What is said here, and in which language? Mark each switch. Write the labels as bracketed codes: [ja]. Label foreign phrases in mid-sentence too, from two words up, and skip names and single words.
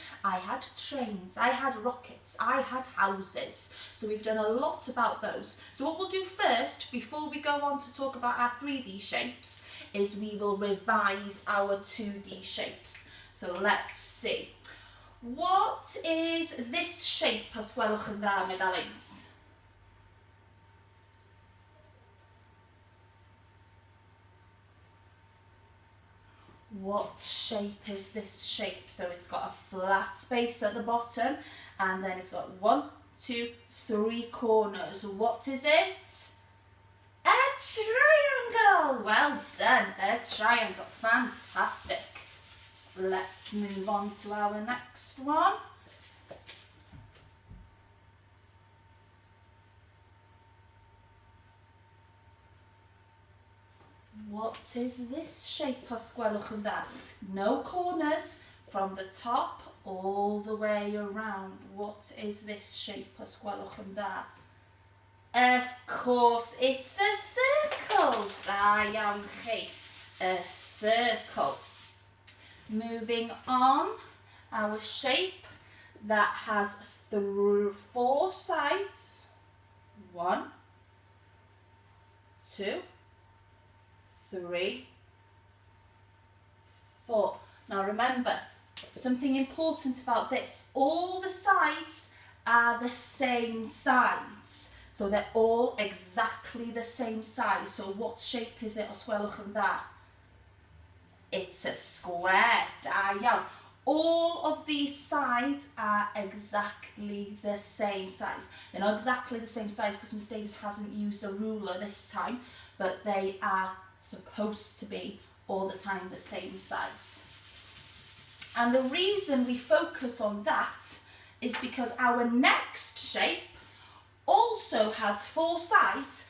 [en] I had trains, I had rockets, I had houses. So we've done a lot about those. So what we'll do first, before we go on to talk about our 3D shapes, is we will revise our 2D shapes. So let's see. What is this shape [cy] as gwelwch yn dda, [en] my darlings? What shape is this shape? So it's got a flat space at the bottom, and then it's got 1, 2, 3 corners. What is it? A triangle! Well done, a triangle. Fantastic. Let's move on to our next one. What is this shape [cy] as gwelwch yn dda? [en] No corners, from the top all the way around. What is this shape [cy] as gwelwch yn dda? [en] Of course, it's a circle. [cy] Da iawn chi. [en] A circle. Moving on, our shape that has 4 sides. 1, 2, 3, 4. Now remember, something important about this, all the sides are the same sides. So they're all exactly the same size. So what shape is it [cy] os gwelwch yn dda? [en] It's a square. [cy] Da iawn. [en] All of these sides are exactly the same size. They're not exactly the same size because Miss Davies hasn't used a ruler this time, but they are supposed to be all the time the same size. And the reason we focus on that is because our next shape also has 4 sides.